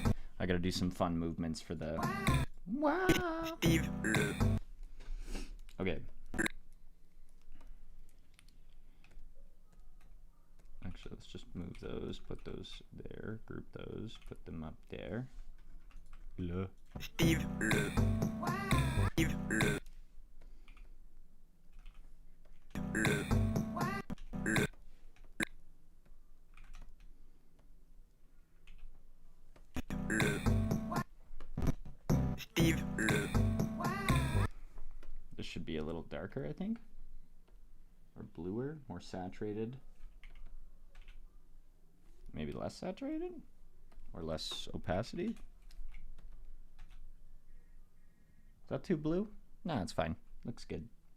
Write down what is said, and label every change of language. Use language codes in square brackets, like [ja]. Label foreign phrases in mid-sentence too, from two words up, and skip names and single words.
[en] I gotta do some fun movements for the... Wow. Steve Le Okay. Actually, let's just move those, put those there, group those, put them up there. Le. Steve Le. Steve Le. Le. Le. Le. Steve Le. This should be a little darker, I think. Or bluer, more saturated. Maybe less saturated? Or less opacity? Is that too blue? Nah, it's fine. Looks good.